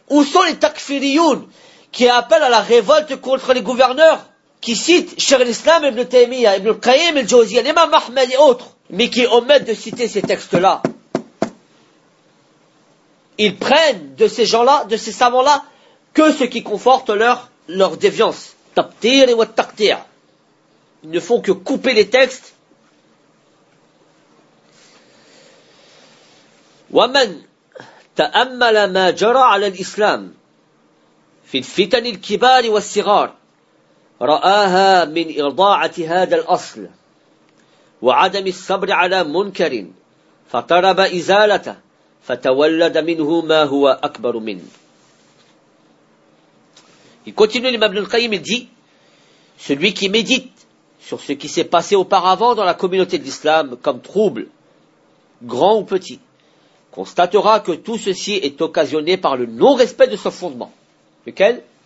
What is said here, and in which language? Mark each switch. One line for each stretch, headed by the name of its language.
French: Où sont les takfiriyoun qui appellent à la révolte contre les gouverneurs, qui citent Cheikh l'Islam Ibn Taymiyyah, Ibn Qayyim al-Jawziyyah, Imam Ahmed et autres, mais qui omettent de citer ces textes-là. Ils prennent de ces gens-là, de ces savants-là, que ce qui conforte leur déviance. Tabtir et wattaqtir. Ils ne font que couper les textes.
Arabic: ومن تأمل ما جرى على الإسلام في الفتن الكبار والصغار رآها من إضاعة هذا الأصل وعدم الصبر على منكر فطرب إزالته فتولد منه ما هو أكبر منه.
French: Il continue, l'imam Ibn al-Qayyim, il dit, celui qui médite sur ce qui s'est passé auparavant dans la communauté de l'islam comme trouble, grand ou petit, constatera que tout ceci est occasionné par le non-respect de son fondement. Lequel?